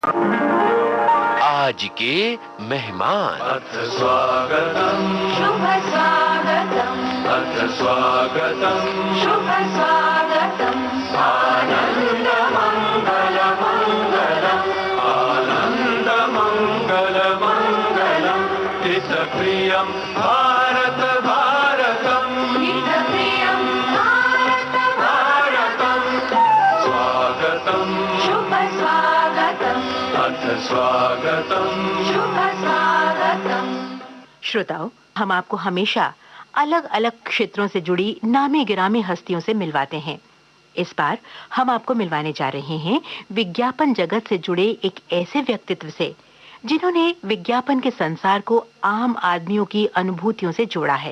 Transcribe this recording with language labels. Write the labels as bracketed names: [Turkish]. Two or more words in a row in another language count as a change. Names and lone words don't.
[Hindi] आज के मेहमान। [Sanskrit] अथ स्वागतम् शुभ स्वागतम् अथ स्वागतम् शुभ स्वागतम् आनन्द मङ्गल मङ्गलम् आनन्द मङ्गल मङ्गलम् हितप्रियम् भारत भारतम् हितप्रियं भारत भारतम् स्वागतम् शुभ स्वागतम् अथ स्वागतम् शुभ स्वागतम्। [Hindi] श्रोताओं, हम आपको हमेशा अलग अलग क्षेत्रों से जुड़ी नामी गिरामी हस्तियों से मिलवाते हैं। इस बार हम आपको मिलवाने जा रहे हैं विज्ञापन जगत से जुड़े एक ऐसे व्यक्तित्व से जिन्होंने विज्ञापन के संसार को आम आदमियों की अनुभूतियों से जोड़ा है।